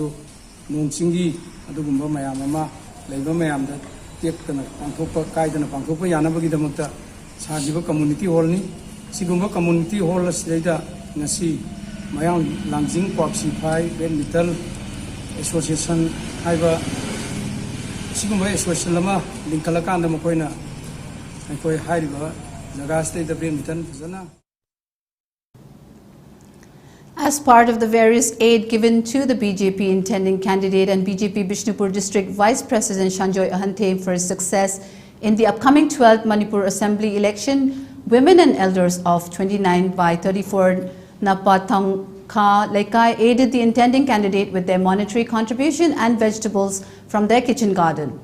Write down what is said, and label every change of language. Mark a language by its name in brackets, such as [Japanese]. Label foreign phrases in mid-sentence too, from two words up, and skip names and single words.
[Manipuri] nungsingi adugumba mayam ama leiba mayamda tektana pangthokpa kaidana pangthokpa yanabagi damakta sajiba [English] community hall [Manipuri] ni sigumba [English] community hall [Manipuri] asida ngasi mayang langjing kwapsi phai badminton association haiba sigumba association lama linkalakanda makoina aikoi hairiba jaga [English] state badminton [Manipuri] fazana. [English] As part of the various aid given to the BJP intending candidate and BJP Bishnupur District Vice President Sanjoy Ahante for his success in the upcoming 12th Manipur Assembly election, women and elders of 29 by 34 Napatangka Laikai aided the intending candidate with their monetary contribution and vegetables from their kitchen garden.